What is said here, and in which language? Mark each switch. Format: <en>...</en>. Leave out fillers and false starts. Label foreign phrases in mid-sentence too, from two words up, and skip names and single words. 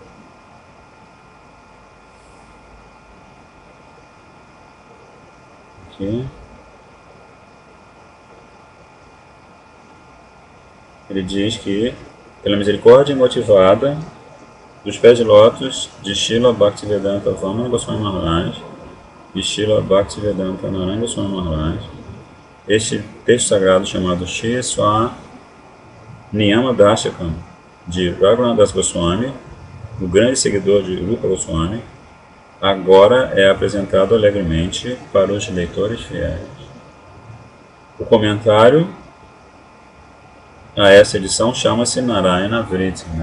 <pt>Aqui. Ele diz que, pela misericórdia motivada dos pés de lótus de Srila Bhaktivedanta Vamana Goswami Maharaj e Srila Bhaktivedanta Narayana Goswami Maharaj, este texto sagrado chamado Shri Swaniyama Dashakam, de Raghunatha Das Goswami, o grande seguidor de Rupa Goswami, agora é apresentado alegremente para os leitores fiéis. O comentário a essa edição chama-se Narayana Vritti, né?</pt>